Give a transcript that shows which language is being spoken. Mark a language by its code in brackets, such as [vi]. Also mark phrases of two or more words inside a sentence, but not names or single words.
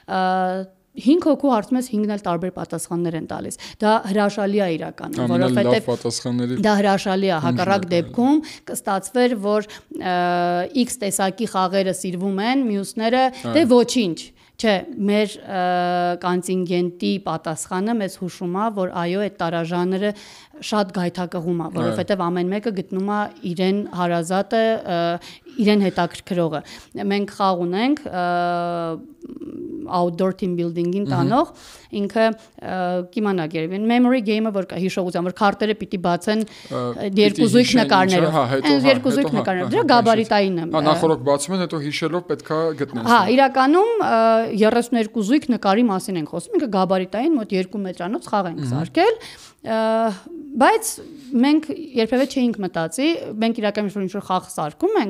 [hy] 5 հոգու հարցում ես 5-ն էլ տարբեր պատասխաններ են տալիս։ Դա հրաշալի է իրականում, որովհետև դա հրաշալի է, հակառակ դեպքում կստացվեր, որ X տեսակի խաղերը սիրվում են, մյուսները դե ոչինչ։ Չէ, մեր կոնտինգենտի պատասխանը մեզ հուշում է, որ այո, այդ տարաժանրը շատ գայթակղում է, որովհետև ամեն մեկը գտնում է իրեն հարազատը, իրեն հետաքրքրողը։ Մենք խաղ ունենք [en] outdoor team building- [hy] ին տանող, ինքը կիմանաք երևի [en] memory game- [hy] ը, որ կա հիշողության, որ քարտերը պիտի բացեն երկու զույգ նկարներով։ Այն երկու զույգ նկարներով, դրա գաբարիտային է։ Նախորդ բացում են, հետո հիշելով պետքա գտնես։ Հա, իրականում 32 զույգ նկարի մասին ենք խոսում, ինքը գաբարիտային մոտ 2 մետրանոց խաղ ենք սարքել, բայց մենք երբևէ չէինք մտածի, մենք իրականում ինչ-որ խաղ սարքում ենք,